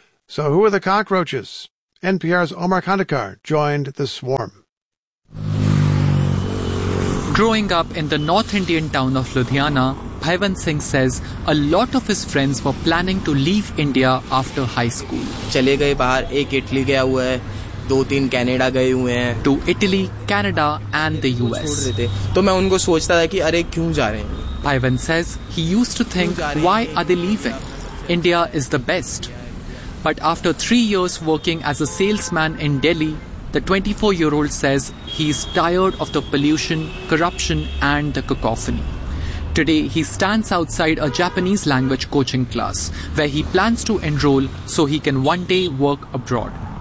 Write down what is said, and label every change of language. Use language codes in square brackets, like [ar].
[en] So who are the cockroaches? NPR's Omar Khandekar joined the swarm. Growing up in the North Indian town of Ludhiana, Bhaiwan Singh says a lot of his friends were planning to leave India after high school. [hi] चले गए बाहर, एक Italy गया हुआ है, दो तीन Canada गए हुए हैं। [en] To Italy, Canada and the US. [hi] तो मैं उनको सोचता था कि अरे क्यों जा रहे हैं। [en] Bhaiwan says he used to think, why are they leaving? India is the best. But after 3 years working as a salesman in Delhi, the 24-year-old says he's tired of the pollution, corruption and the cacophony. Today, he stands outside a Japanese language coaching class where he plans to enroll so he can one day work abroad.